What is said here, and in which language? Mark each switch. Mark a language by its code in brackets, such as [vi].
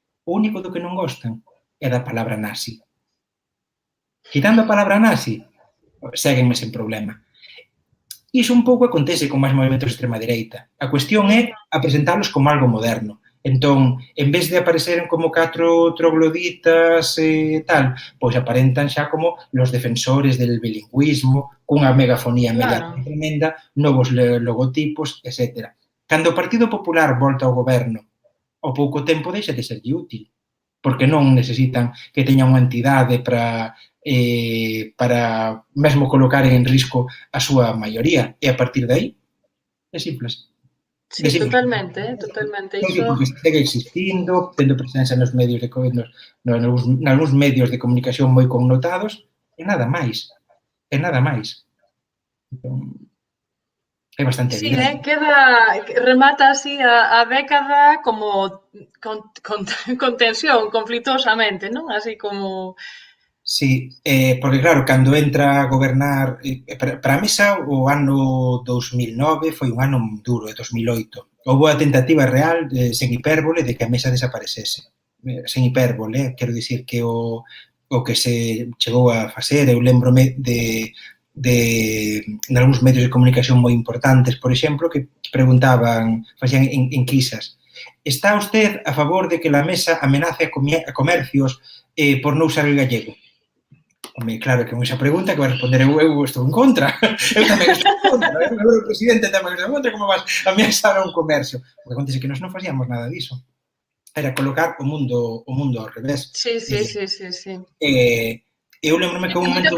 [gl] O único do que non gostan é da palabra nazi. Quitando a palabra nazi, séguenme sen problema. Iso un pouco acontece con máis movimentos de extrema dereita. A cuestión é a presentarlos como algo moderno. Entón, en vez de apareceren como 4 trogloditas e tal, pois aparentan xa como [es] los defensores del bilingüismo, [gl] cunha megafonía mediática tremenda, novos logotipos, etc. Cando o Partido Popular volta ao goberno, ao pouco tempo deixa de serlle útil, porque non necesitan que teña unha entidade para para mesmo colocar en risco a súa maioría. E a partir de aí, é simples. Sí, totalmente, totalmente. Iso... Porque segue existindo, tendo presencia nos medios de nalgúns medios de comunicación moi connotados, e nada máis. E nada máis. Entón, é bastante Sí, evidente. remata así a década como con tensión, conflitosamente, non? Así como... Sí, porque claro, cando entra a gobernar, para a Mesa o ano 2009 foi un ano duro, 2008. Houve a tentativa real, sen hipérbole, de que a Mesa desaparecese. Sen hipérbole, quero dicir que o que se chegou a facer, eu lembrome de algúns medios de comunicación moi importantes, por exemplo, que preguntaban, facían enquisas. [es] Está usted a favor de que a Mesa amenace a comercios por non usar el gallego? [gl] Home, claro que con esa pregunta que vai responder eu estou en contra. Eu tamén estou en contra. O presidente tamén estou en contra. Como vas a ameaçar a un comercio? Porque acontece que nós non facíamos nada diso. Era colocar o mundo ao revés. Sí, sí, sí, sí, sí. Eu lembrome que un momento...